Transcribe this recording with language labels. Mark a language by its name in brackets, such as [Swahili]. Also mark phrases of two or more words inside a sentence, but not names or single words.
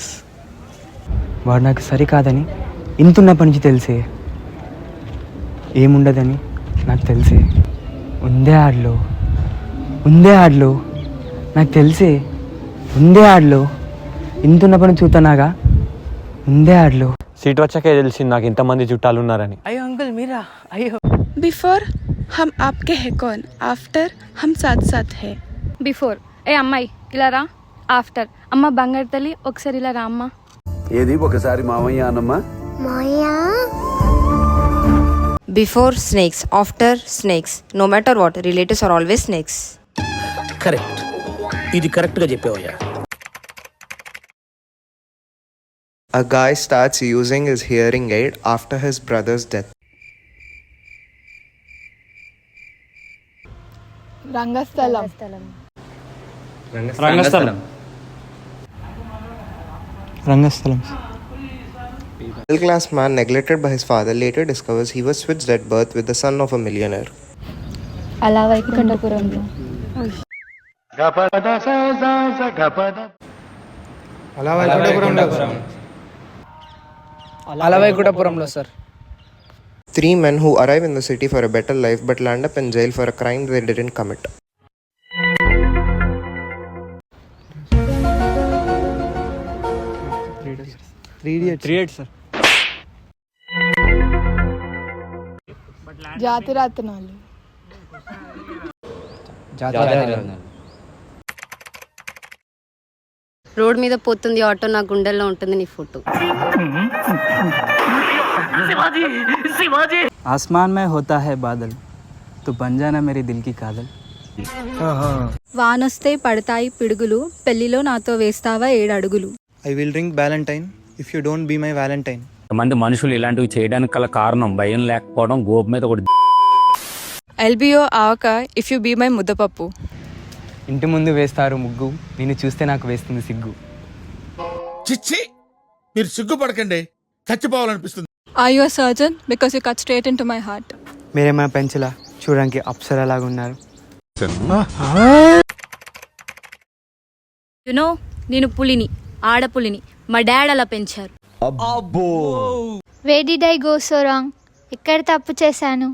[Telugu] వాడు నాకు సరికాదని ఇంతున్నప్పటి నుంచి తెలిసే, ఏముండదని నాకు తెలిసే. ఉందే ఆడలో నాకు తెలిసే, ఉందే ఆడలో ఇంతున్నప్పటి నుంచి చూస్తున్నాగా, ఉందే ఆడలో. సీట్ వచ్చాకే తెలిసింది నాకు ఇంతమంది చుట్టాలు ఉన్నారని. అయ్యో అంకుల్ మీరా? అయ్యో. [Hindi] Before हम आपके है कौन, आफ्टर हम साथ साथ है. [Telugu] బిఫోర్ ఏ అమ్మాయి ఇలా రా. ఆఫ్టర్ అమ్మ బంగారు తల్లి ఒకసారి ఇలా రా అమ్మ. ఏది ఒకసారి మామయ్య అన్నమ్మా. [English] before snakes, after snakes, no matter what, relatives are always snakes. [Telugu] కరెక్ట్, ఇది కరెక్ట్ గా చెప్పావయ్యా. [English] A guy starts using his hearing aid after his brother's death. [Telugu] రంగస్థలం. రంగస్థలం. [English] Middle class man neglected by his father later discovers he was switched at birth with the son of a millionaire. [Telugu] అలా వైకుంఠపురంలో. అలవైకుంఠపురంలో సార్. [English] 3 men who arrive in the city for a better life but land up in jail for a crime they didn't commit. [Telugu] త్రీ ఇడియట్స్ సార్. జాతిరత్నాలు. రోడ్ మీద పోతుంది ఆటో, నా గుండెల్లో ఉంటుంది నీ ఫోటో. [Hindi] आसमान में होता है बादल, तू बन जाना मेरी दिल की कादल. [Telugu] వానొస్తే పడతాయి పిడుగులు, పెళ్లిలో నాతో వేస్తావా 7 అడుగులు. [English] I will drink valentine if you don't be my valentine. [Telugu] మంది మనుషులు ఇలాంటివి చేయడానికి గల కారణం భయం లేకపోవడం, గోపు మీద ఒకటి. ఎల్బిఓ ఆవక [English] if you be my [Telugu] ముద్దపప్పు. ఇంటి ముందు వేస్తారు ముగ్గు, నిన్ను చూస్తే నాకు వేస్తుంది సిగ్గు. చిచ్చి, మీరు సిగ్గుపడకండి, చచ్చిపోవాలనిపిస్తుంది. [English] are you a surgeon because you cut straight into my heart. [Telugu] మీరే మా పెంచలా, చూడడానికి అప్సరా లాగా ఉన్నారు. యునో నేను పులిని, ఆడపులిని, మా డాడ్ అలా పెంచారు. [English] where did I go so wrong? [Telugu] ఎక్కడ తప్పు చేశాను?